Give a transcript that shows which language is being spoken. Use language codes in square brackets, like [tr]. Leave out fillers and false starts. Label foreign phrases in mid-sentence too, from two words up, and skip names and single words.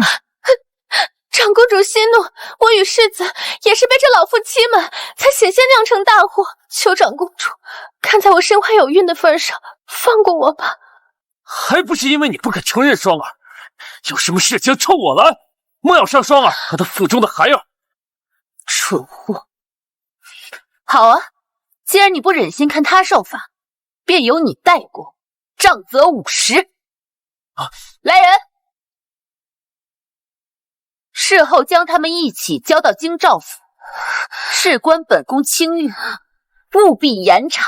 [zh] 長公主息怒，我與世子也是被這老婦欺瞞，才險些釀成大禍。求長公主看在我身懷有孕的份上，放過我吧。還不是因為你不肯承認雙兒，有什麼事情衝我來，莫要傷雙兒和她腹中的孩兒。蠢貨！好啊， 既然你不忍心看他受罚，便由你代过，杖责50。来人，事后将他们一起交到京兆府，事关本宫清誉，务必严惩。